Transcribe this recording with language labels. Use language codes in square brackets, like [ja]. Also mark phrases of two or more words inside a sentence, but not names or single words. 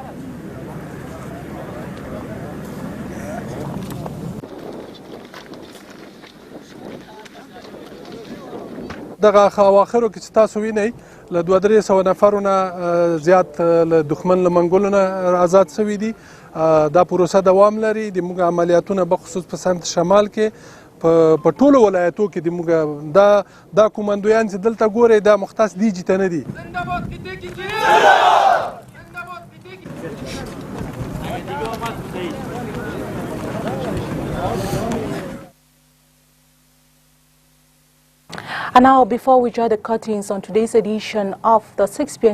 [ps] دغه اواخرو کې چې تاسو وینئ له 200 نفرو نه زیات له دښمن له منګولو نه آزاد شوي دي دا پروسه دوام لري د موږ عملیاتونه بخصوص په سمت شمال کې په ټولو ولایتو کې د موږ دا کومندویان چې دلته ګورئ دا مختص دیجې ته نه دي [en] And now, before we draw the curtains on today's edition of the 6 p.m.